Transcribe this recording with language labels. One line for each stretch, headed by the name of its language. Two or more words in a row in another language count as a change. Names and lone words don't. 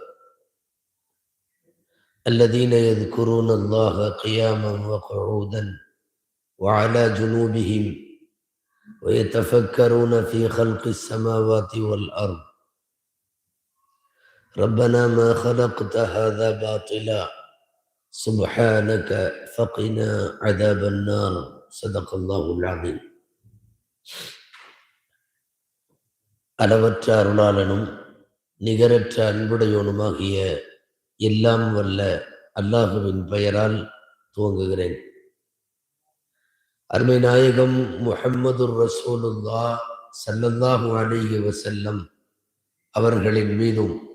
Arabic: الذين يذكرون الله قياما وقعودا وعلى جنوبهم ويتفكرون في خلق السماوات والأرض ربنا ما خلقت هذا باطلا سبحانك فقنا عذاب النار. صدق الله العظيم.
Tamil: அளவற்ற அருளாளனும் நிகரற்ற அன்புடையோனுமாகிய எல்லாம் வல்ல அல்லாஹுவின் பெயரால் துவங்குகிறேன். அருமை நாயகம் முஹம்மதுர் ரசூலுல்லாஹ்
Arabic: صلى الله عليه وسلم
Tamil: அவர்களின் மீதும்